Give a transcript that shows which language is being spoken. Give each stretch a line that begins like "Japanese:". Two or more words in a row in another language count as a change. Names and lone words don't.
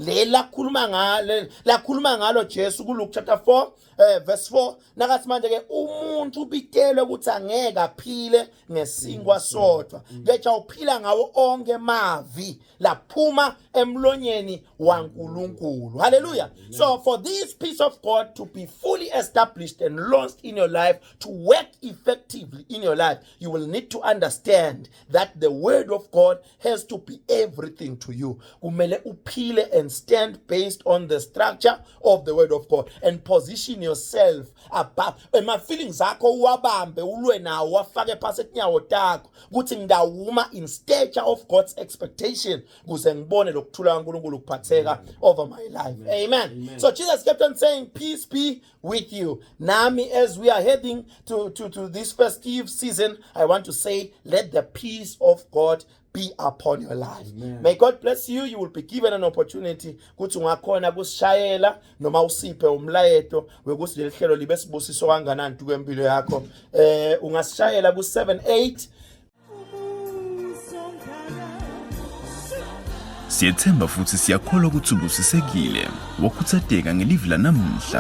Swati: Lakhuluma ngalo Jesu ku
English: Luke chapter 4 verse 4.
Swati: Nakathi manje ke umuntu ubitelwe ukuthi angeke aphile ngesinkwa sodwa kodwa ngeja uphila ngawo onke mavi laphuma emlonyeni waNkulunkulu. Hallelujah.
English: So for this peace of God to be fully established and launched in your life, to work effectively in your life, you will need to understand that the word of God has to be everything to you.
Swati: Kumele uphile
English: and stand based on the structure of the word of God and position yourself above. My feelings
Swati: akho uwabambe ulwe nawo wafake phasi enyawo takho kuthi ngidawuma
English: in stature of God's expectation
Swati: kuze ngibone lokuthula kaNkulunkulu kuphatheka
English: over my life. Amen. So Jesus kept on saying, peace be with you. Nami, as we are heading to this festive season, I want to say, let the peace of God be upon your life. Amen. May God bless you. You will be given an opportunity
Swati: kuthi ungakhona kusishayela noma usiphe umlayeto wekuthi leli hlelo libe sibusiso kanganani kwempilo yakho. Ungasishayela ku 78. Siyethemba futhi siyakholwa ukuthi ubusisekile wakuthatheka ngelivi lanamuhla.